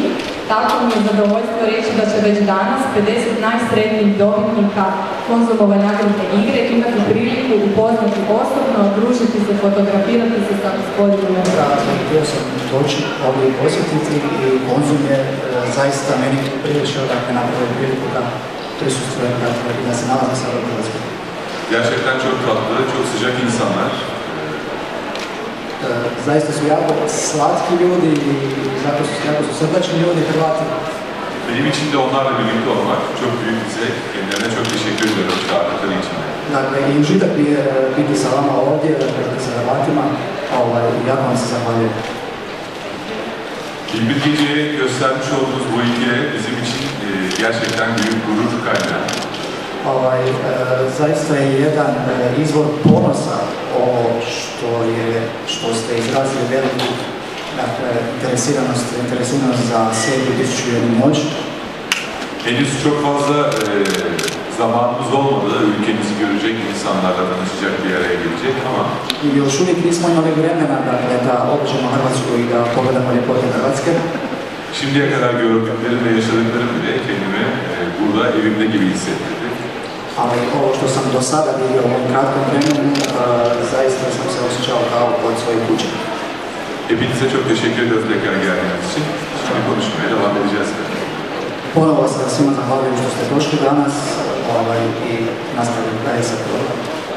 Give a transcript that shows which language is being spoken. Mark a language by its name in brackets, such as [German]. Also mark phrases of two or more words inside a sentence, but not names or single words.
[Croatian] Tako mi je zadovoljstvo reći da će već danas 50 najsretnijih dobitnika Konzumove nagradne igre imati priliku upoznati osobno, družiti se, fotografirati se sa gospodinom Ergenčom. Htio sam doći ovdje i posjetiti i Konzum je zaista meni priličio napraviti priliku da prisustujem i da se nalazim sada u Hrvatskoj. [Turkish] Gerçekten çok tatlı, çok sıcak insanlar. [Croatian] Zaista su jako slatki ljudi i jako su srdačni ljudi, Hrvati. [Turkish] Benim için de onlarla birlikte olmak çok büyük bir zevk. Kendilerine çok teşekkür ediyorum çağırdıkları için. [Croatian] Dakle, i užitak mi je biti sa vama ovdje, sa Hrvatima, jako vam se zahvaljujem. [Turkish] Bir geceye göstermiş olduğunuz bu ilgi bizim için gerçekten büyük gurur kaynağı. [Croatian] Zaista je jedan izvor ponosa ovo što ste izrazili veliku interesiranost za seriju 1001 noć. [Turkish] Henüz çok fazla zamanımız olmadı, ülkemizi görecek, insanlarla tanışacak, bir araya gelecek ama [Croatian] još uvijek nismo imali vremena da obiđemo Hrvatsku i da pogledamo ljepote Hrvatske. [Turkish] Şimdiye kadar gördüklerim ve yaşadıklarım bile kendimi burada evimde gibi hissettirdi. [Croatian] Ali ovo što sam do sada vidio u ovom kratkom vremenu, zaista sam se osjećao kao kod svoje kuće. [Turkish] Hepinize çok teşekkür ediyoruz tekrar geldiğiniz için. Şimdi konuşmaya devam edeceğiz. [Croatian] Ponovo se svima zahvaljujem što ste došli danas i nastavljamo dalje sa programom.